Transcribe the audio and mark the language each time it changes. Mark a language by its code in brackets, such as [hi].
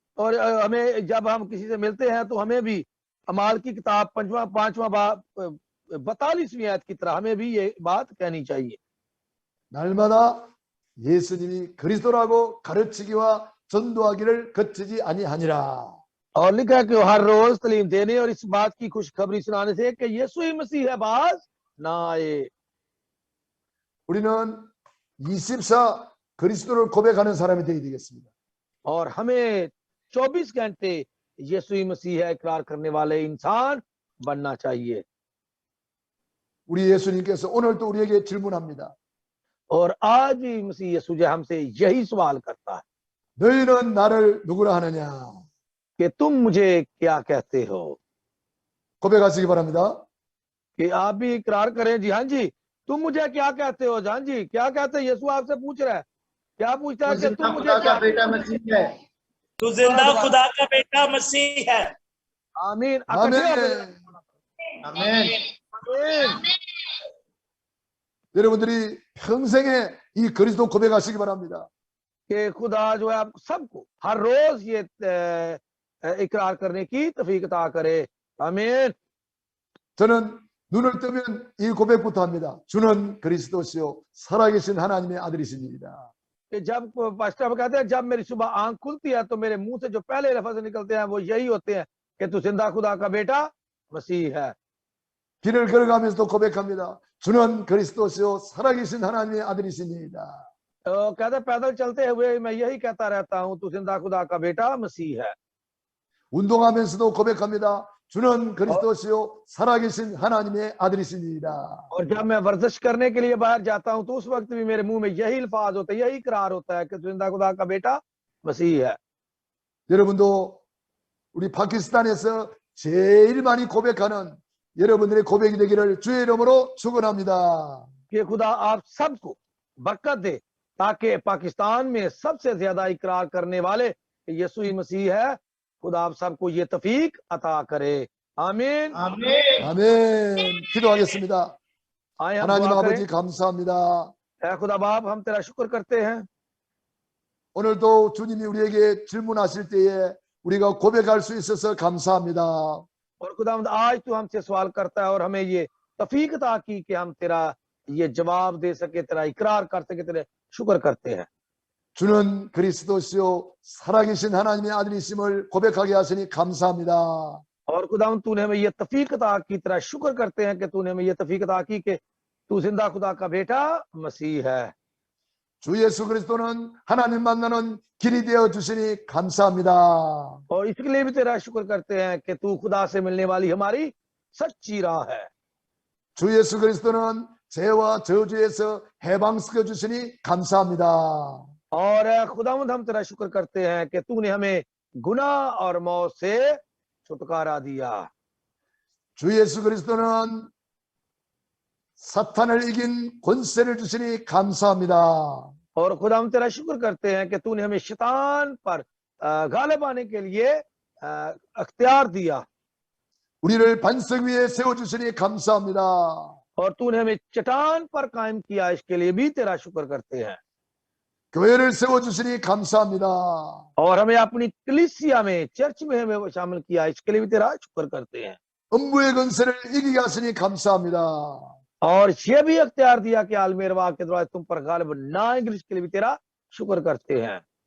[hi] और हमें जब हम किसी से मिलते हैं, तो हमें भी अमाल की किताब 5वां बाब 42वीं आयत की तरह हमें भी ये बात कहनी चाहिए। [ko] 날마다 예수님이 그리스도라고 가르치기와 전도하기를 거치지 아니하니라. [hi] और लिखा है कि हर रोज तालीम देने और इस बात की खुशखबरी सुनाने से कि यीशु ही मसीह है, बाज ना आए। [ko] 우리는 24 그리스도를 고백하는 사람이 되어야 되겠습니다. [hi] और हमें 24 घंटे यीशु ही मसीह है इकरार करने वाले इंसान बनना चाहिए। [ko] 우리 예수님께서 오늘도 우리에게 질문합니다. [hi] और आज भी मसीह यीशु जो हमसे यही सवाल करता है [ko] 너희는 나를 누구라 하느냐? [hi] कि तुम मुझे क्या कहते हो। [ko] 고백하시기 바랍니다. [hi] कि आप भी इकरार करें, जी हाँ जी, तुम मुझे क्या कहते हो। जान जी क्या कहते हैं? यीशु आपसे पूछ रहा है, क्या पूछता है कि तुम मुझे खुदा क्या का बेटा मसीह है। तू जिंदा खुदा का बेटा मसीह है। आमीन [ko] 아멘. [hi] आमीन। आमीन। [ko] 여러분들이 평생에 이 그리스도 고백하시기 바랍니다. [hi] कि खुदा जो है आप सबको हर रोज ये इकरार करने की तौफीक अता करे। आमीन। [ko] 저는 눈을 뜨면 이 고백부터 합니다. 주는 그리스도시요 살아계신 하나님의 아들이십니다. [hi] कि जब पास्टर कहते हैं, जब मेरी सुबह आंख खुलती है, तो मेरे मुंह से जो पहले लफ्ज निकलते हैं वो यही होते हैं कि तू जिंदा खुदा का बेटा मसीह है। [ko] 길을 걸어가면서도 고백합니다. 주는 그리스도시요 살아계신 하나님의 아들이십니다. [hi] तो कहते पैदल चलते हुए मैं यही कहता रहता हूँ, तू जिंदा खुदा का बेटा मसीह है। [ko] 운동하면서도 고백합니다. 주는 그리스도시요 살아계신 하나님의 아들이십니다. [hi] और जब मैं वर्जिश करने के लिए बाहर जाता हूँ, तो उस वक्त भी मेरे मुंह में यही अल्फाज होता है, यही इकरार होता है कि जिंदा खुदा का बेटा मसीह है। [ko] 여러분도 우리 파키스탄에서 제일 많이 고백하는 여러분들의 고백이 되기를 주의 이름으로 축원합니다. [hi] कि खुदा आप सबको बरकत दे, ताकि पाकिस्तान में सबसे ज्यादा इकरार करने वाले यीशु ही मसीह है। खुदा आप सबको ये तौफीक अता करे। आमीन। आमीन। [ko] 아멘. 기도하겠습니다. [hi] आए हम [ko] 하나님 [hi] दुआ [ko] 아버지 감사합니다. [hi] ऐ खुदा बाप, हम तेरा शुक्र करते हैं। [ko] 오늘도 주님이 우리에게 질문하실 때에 우리가 고백할 수 있어서 감사합니다. [hi] और खुदा आज तू हमसे सवाल करता है और हमें ये तौफीक अता की कि हम तेरा ये जवाब दे सके, तेरा इकरार कर सके, तेरे शुक्र करते हैं। [ko] 주는 그리스도시요 살아계신 하나님의 아들이심을 고백하게 하시니 감사합니다. [hi] और खुदा तूने हमें ये तौफीक अता की, तेरा शुक्र करते हैं कि तूने हमें ये तौफीक अता की कि तू जिंदा खुदा का बेटा मसीह है। [ko] 주 예수 그리스도는 하나님 만나는 길이 되어 주시니 감사합니다. [hi] और इसके लिए भी तेरा शुक्र करते हैं कि तू खुदा से मिलने वाली हमारी सच्ची राह है। [ko] 주 예수 그리스도는 죄와 저주에서 해방시켜 주시니 감사합니다. [hi] और खुदावंद हम तेरा शुक्र करते हैं कि तूने हमें गुनाह और मौत से छुटकारा दिया। [ko] 주 예수 그리스도는 사탄을 이긴 권세를 주시니 감사합니다. [hi] और खुदा हम तेरा शुक्र करते हैं कि तूने हमें शैतान पर गालिब आने के लिए अख्तियार दिया। [ko] 우리를 반석 위에 세워 주시니 감사합니다. [hi] और तूने हमें चट्टान पर कायम किया, इसके लिए भी तेरा शुक्र करते हैं। [ko] 교회를 세워 주시니 감사합니다. [hi] और हमें अपनी कलीसिया में, चर्च में हमें शामिल किया, इसके लिए भी तेरा शुक्र करते हैं। [ko] 음부의 권세를 이기게 하시니 감사합니다. [hi] और ये भी अख्तियार दिया कि आलमी अरवाह के द्वारा तुम पर गालिब ना आएंगे, इसके लिए भी तेरा शुक्र करते हैं।